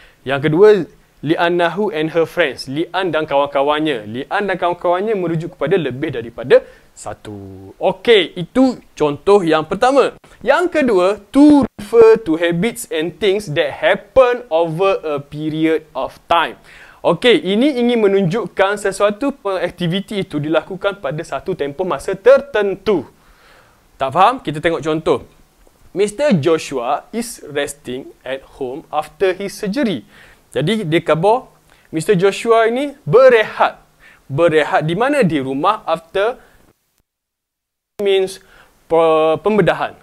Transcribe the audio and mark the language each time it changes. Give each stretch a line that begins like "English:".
Malay: Yang kedua,
English: Li'annahu and her friends.
Malay: Li'an dan kawan-kawannya. Li'an dan kawan-kawannya merujuk kepada lebih daripada satu. Okey, itu contoh yang pertama. Yang kedua,
English: to refer to habits and things that happen over a period of time.
Malay: Okey, ini ingin menunjukkan sesuatu aktiviti itu dilakukan pada satu tempoh masa tertentu. Tak faham? Kita tengok contoh. Mr.
English: Joshua is resting at home after his surgery.
Malay: Jadi, dia khabar Mr. Joshua ini berehat. Berehat di mana? Di rumah
English: after means
Malay: pembedahan.